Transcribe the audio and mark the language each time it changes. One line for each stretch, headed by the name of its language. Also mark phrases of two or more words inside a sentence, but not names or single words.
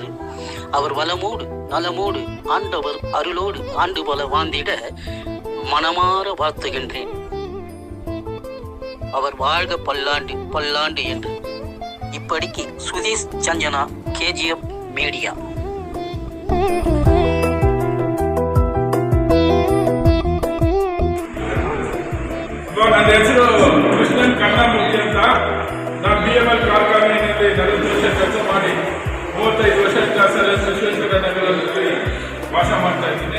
Tamil: அவர் வளமோடு நலமோடு ஆண்டவர் அருளோடு ஆண்டு பல வாழ்ந்திட மனமாற வாழ்த்துகின்றேன். அவர் வாழ்க பல்லாண்டு பல்லாண்டு என்று. இப்படிக்கு சுதீஷ் சஞ்சனா, KGF மீடியா.
Kannada: ನನ್ನ ಹೆಸರು ಕೃಷ್ಣನ್ ಕರುಣಾಮೂರ್ತಿ ಅಂತ. ನಾನು BML ಕಾರ್ಖಾನೆಯಲ್ಲಿ 40 ವರ್ಷ ಕೆಲಸ ಮಾಡಿ 35 ವರ್ಷ ವಿಶ್ವೇಶ್ವರ ನಗರದಲ್ಲಿ ವಾಸ ಮಾಡ್ತಾ ಇದ್ದೀನಿ.